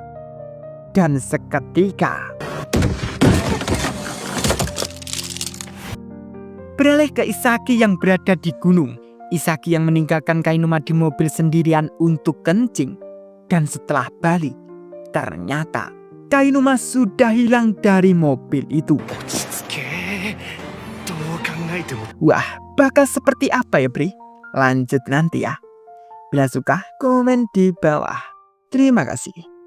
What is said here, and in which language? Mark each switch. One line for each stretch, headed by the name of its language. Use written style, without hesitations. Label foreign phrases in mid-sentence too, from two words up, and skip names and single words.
Indonesian: Dan seketika beralih ke Isagi yang berada di gunung. Isagi yang meninggalkan Kainuma di mobil sendirian untuk kencing. Dan setelah balik, ternyata Kainuma sudah hilang dari mobil itu.
Japanese: 落ち着けどう考えても
Indonesian: Wah, bakal seperti apa ya, Bri? Lanjut nanti ya. Bila suka, komen di bawah. Terima kasih.